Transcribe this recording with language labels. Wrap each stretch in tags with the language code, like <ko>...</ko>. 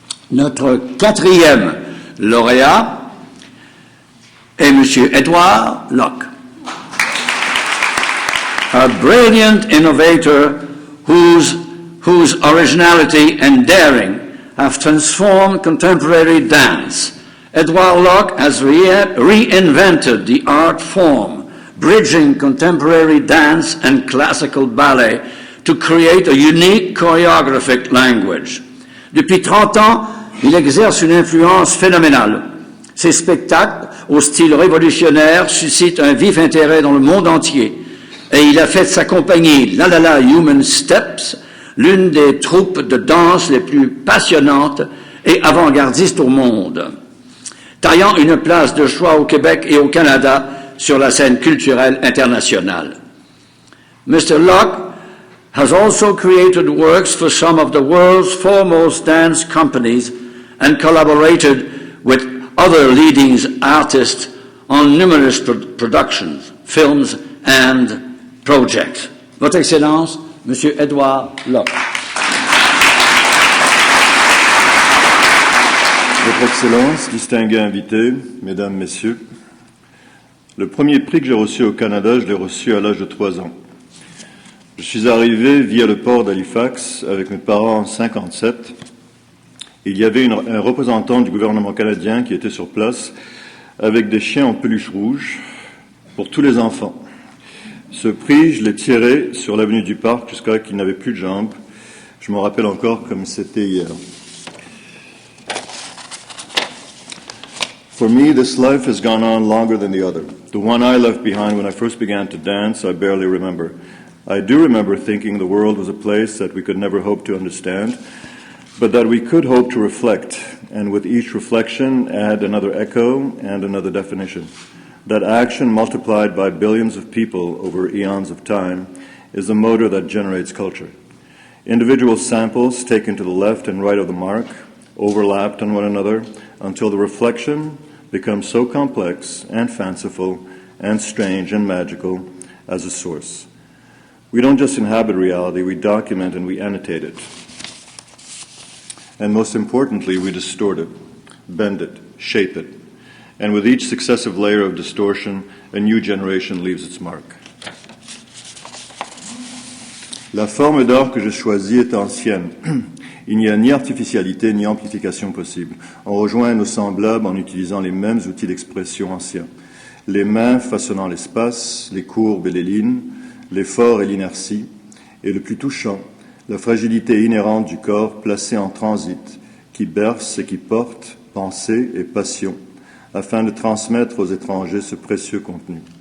<fr>Notre quatrième lauréat est M.</fr> <en>Edward Locke, a brilliant innovator whose originality and daring have transformed contemporary dance. Edward Locke has reinvented the art form, bridging contemporary dance and classical ballet to create a unique choreographic language.</en> <fr>Depuis 30 ans, il exerce une influence phénoménale. Ses spectacles, au style révolutionnaire, suscitent un vif intérêt dans le monde entier. Et il a fait de sa compagnie La La La Human Steps l'une des troupes de danse les plus passionnantes et avant-gardistes au monde, taillant une place de choix au Québec et au Canada sur la scène culturelle internationale.</fr> <en>Mr. Locke has also created works for some of the world's foremost dance companies and collaborated with other leading artists on numerous productions, films and projects.</en> <fr>Votre Excellence, Monsieur Edward Locke. Votre Excellence, distingués invités, Mesdames, Messieurs, le premier prix que j'ai reçu au Canada, je l'ai reçu à l'âge de 3 ans. Je suis arrivé via le port d'Halifax avec mes parents en 1957. Il y avait un représentant du gouvernement canadien qui était sur place avec des chiens en peluche rouge pour tous les enfants. Ce prix, je l'ai tiré sur l'avenue du Parc jusqu'à qu'il n'avait plus de jambes. Je m'en rappelle encore comme c'était hier.</fr> <en>For me, this life has gone on longer than the other. The one I left behind when I first began to dance, I barely remember. I do remember thinking the world was a place that we could never hope to understand, but that we could hope to reflect, and with each reflection add another echo and another definition. That action multiplied by billions of people over eons of time is the motor that generates culture. Individual samples taken to the left and right of the mark, overlapped on one another until the reflection becomes so complex and fanciful and strange and magical as a source. We don't just inhabit reality, we document and we annotate it. And most importantly, we distort it, bend it, shape it. And with each successive layer of distortion, a new generation leaves its mark.</en> <fr>La forme d'art que je choisis est ancienne. Il n'y a ni artificialité ni amplification possible. On rejoint nos semblables en utilisant les mêmes outils d'expression anciens. Les mains façonnant l'espace, les courbes et les lignes, l'effort et l'inertie, et le plus touchant, la fragilité inhérente du corps placé en transit, qui berce et qui porte pensée et passion, afin de transmettre aux étrangers ce précieux contenu.</fr>